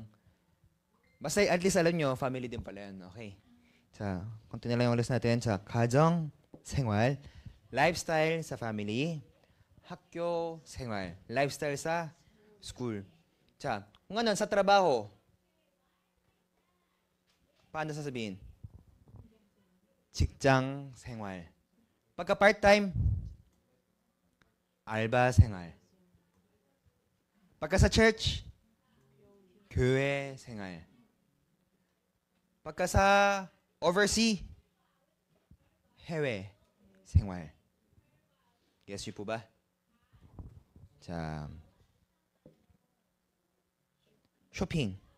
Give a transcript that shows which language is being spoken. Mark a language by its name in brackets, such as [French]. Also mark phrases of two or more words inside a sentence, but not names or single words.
[Filipino] Basta at least alam nyo, family din pala yan. Okay. continue lang yung ulit natin. [Korean] 가정, 생활, [Filipino] lifestyle sa family, [Korean] 학교, 생활, [Filipino] lifestyle sa school. Kung ano, sa trabaho, paano sasabihin? [Korean] 직장 생활. [Filipino] Pagka part-time, [Korean] 알바 생활. [Filipino] pagka sa church, [Korean] 교회 생활. [Filipino] pagka sa overseas, [Korean] 해외 생활. [Filipino] Guess niyo po ba? [Korean] 쇼핑.